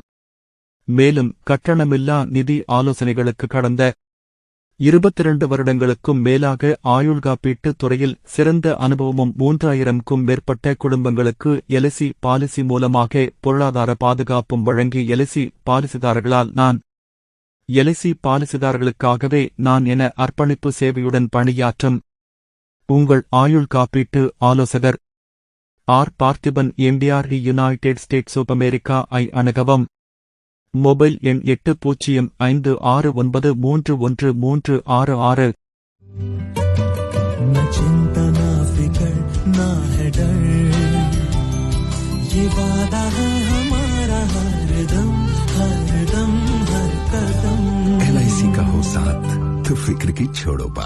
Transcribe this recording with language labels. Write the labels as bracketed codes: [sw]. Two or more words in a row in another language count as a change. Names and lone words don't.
[ta] மேலும் கட்டணமில்லா நிதி ஆலோசனைகளுக்கு கடந்த 22 வருடங்களுக்கும் மேலாக ஆயுள் காப்பீட்டு துறையில் சிறந்த அனுபவமும் 3000க்கும் மேற்பட்ட குடும்பங்களுக்கு எல்ஐசி பாலிசி மூலமாக பொருளாதார பாதுகாப்பும் வழங்கி எல்ஐசி பாலிசிதாரர்களால் நான் எல்ஐசி பாலிசிதாரர்களுக்காகவே நான் என அர்ப்பணிப்பு சேவையுடன் பணியாற்றும் உங்கள் ஆயுள் காப்பீட்டு ஆலோசகர் ஆர். பார்த்திபன், MD, யுனைடெட் ஸ்டேட்ஸ் ஆஃப் அமெரிக்கா ஐ அணுகவும். மொபைல் எண் 8056931366. [hi] न चिंता न फिकर न है डर, ये वादा है हमारा हर दम हर कदम। LIC का हो साथ तो फिक्र की छोड़ो बात।